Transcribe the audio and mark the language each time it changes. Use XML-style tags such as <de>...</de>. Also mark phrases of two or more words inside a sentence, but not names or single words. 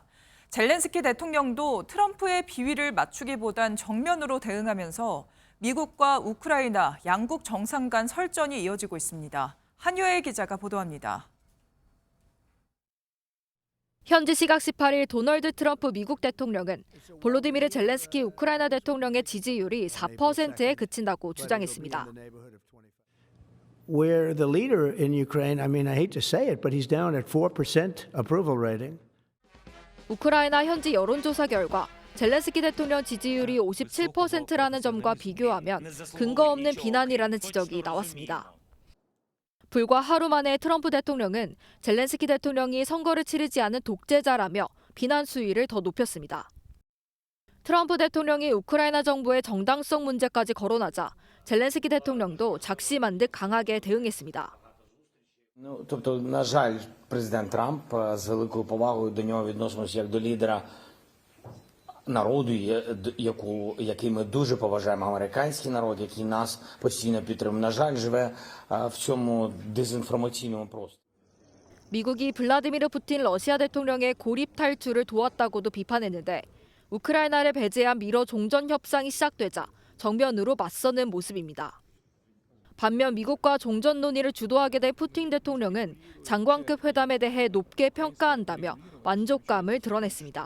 <ko>젤렌스키 대통령도 트럼프의 비위를 맞추기보단 정면으로 대응하면서 미국과 우크라이나 양국 정상 간 설전이 이어지고 있습니다. 한유혜 기자가 보도합니다. 현지 시각 18일 도널드 트럼프 미국 대통령은 볼로디미르 젤렌스키 우크라이나 대통령의 지지율이 4%에 그친다고 주장했습니다.</ko> <en>Where the leader in Ukraine, I mean, I hate to say it, but he's down at 4% approval rating.</en> <ko>우크라이나 현지 여론조사 결과 젤렌스키 대통령 지지율이 57%라는 점과 비교하면 근거 없는 비난이라는 지적이 나왔습니다. 불과 하루 만에 트럼프 대통령은 젤렌스키 대통령이 선거를 치르지 않은 독재자라며 비난 수위를 더 높였습니다. 트럼프 대통령이 우크라이나 정부의 정당성 문제까지 거론하자 젤렌스키 대통령도 작심한 듯 강하게 대응했습니다.</ko> <uk>Тобто, на жаль, президент Трамп з великою повагою до нього відносимося як до лідера народу, який ми дуже поважаємо, американський народ, який нас постійно підтримує. На жаль, живе в цьому дезінформаційному просторі.</uk> <ko>미국이 블라디미르 푸틴 러시아 대통령의 고립 탈출을 도왔다고도 비판했는데 우크라이나를 배제한 미러 종전 협상이 시작되자 정면으로 맞서는 모습입니다. 반면 미국과 종전 논의를 주도하게 된 푸틴 대통령은 장관급 회담에 대해 높게 평가한다며 만족감을 드러냈습니다.</ko>